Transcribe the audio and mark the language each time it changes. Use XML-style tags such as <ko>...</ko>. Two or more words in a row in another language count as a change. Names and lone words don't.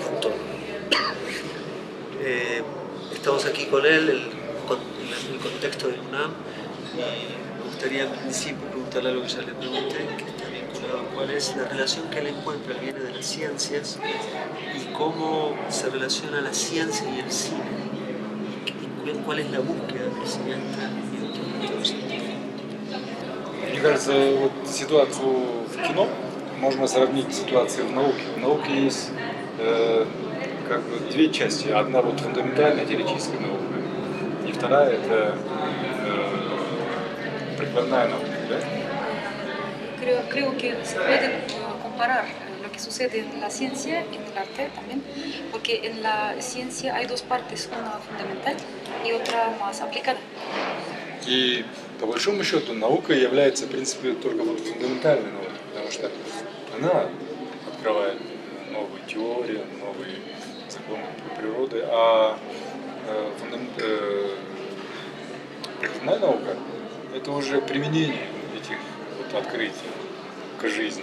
<es>Estamos aquí con él en el contexto del UNAM y me gustaría en principio preguntarle algo que ya le pregunté, que está vinculado a cuál es la relación que él encuentra, él viene de las ciencias, y cómo se relaciona la ciencia y el cine, y cuál es la búsqueda del cineasta y de todo científico.</es> <ru>Мне кажется, вот ситуацию в кино можно сравнить с ситуацией в науке. В науке есть как бы 2 части. Одна вот фундаментальная теоретическая наука, и вторая это прикладная наука. Да?</ru> <es>Creo que se puede comparar lo que sucede en la ciencia y en el arte también, porque en la ciencia hay 2 partes, una fundamental y otra más aplicada.</es> <ru>И по большому счету наука является, в принципе, только вот фундаментальной наукой, потому что она открывает новые теории, новые законы природы, а прикладная наука – это уже применение этих вот открытий к жизни.</ru>